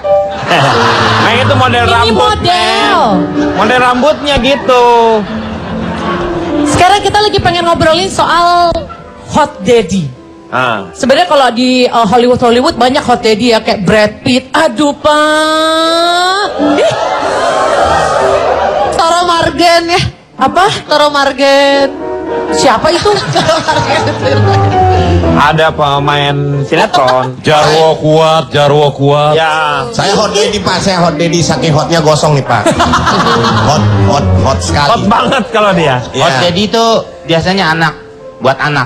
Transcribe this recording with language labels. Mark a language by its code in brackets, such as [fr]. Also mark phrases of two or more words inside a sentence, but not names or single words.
[id] Nah itu model Ini rambut. model. Model rambutnya gitu. Sekarang kita lagi pengen ngobrolin soal [en] hot daddy. [id] Sebenarnya kalau di Hollywood banyak [en] hot daddy [id] ya, kayak Brad Pitt. Aduh, Pak. Toro Margen ya. Apa? Toro Margen. Siapa itu? Toro Margen. Ada pemain sinetron. Jarwo kuat. Ya. Saya [en] hot daddy [id] Pak, saya [en] hot daddy [id] saking hotnya gosong nih Pak. hot sekali. Hot banget kalau dia. [en] Hot daddy [id] itu biasanya anak, buat anak.